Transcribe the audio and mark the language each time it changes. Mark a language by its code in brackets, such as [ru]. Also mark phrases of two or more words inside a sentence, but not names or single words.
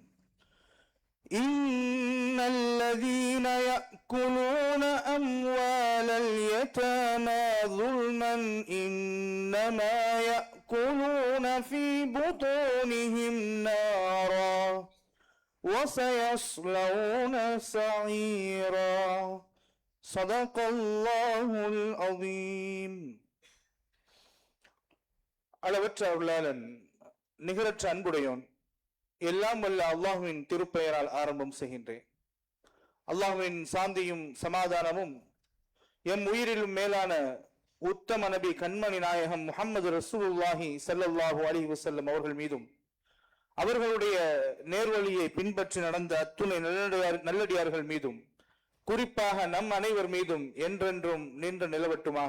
[ar] إن الذين يأكلون أموال اليتامى ظلما إنما يأكلون في بطونهم نارا وسيصلون سعيرا صدق الله العظيم. [ta] அளவற்ற அருளாளன் நிகரற்ற அன்புடையோன் எல்லாம் வல்ல அல்லாஹுவின் திருப்பெயரால் ஆரம்பம் செய்கின்றேன். அல்லாஹுவின் சாந்தியும் சமாதானமும் எம் உயிரிலும் மேலான உத்தம நபி கண்மணி நாயகம் முஹம்மது [ar] رسول الله صلى الله عليه وسلم [ta] அவர்கள் மீதும் அவர்களுடைய நேர்வழியை பின்பற்றி நடந்த அத்துணை நல்லடியார்கள் மீதும் குறிப்பாக நம் அனைவர் மீதும் என்றென்றும் நின்று நிலவட்டுமாக.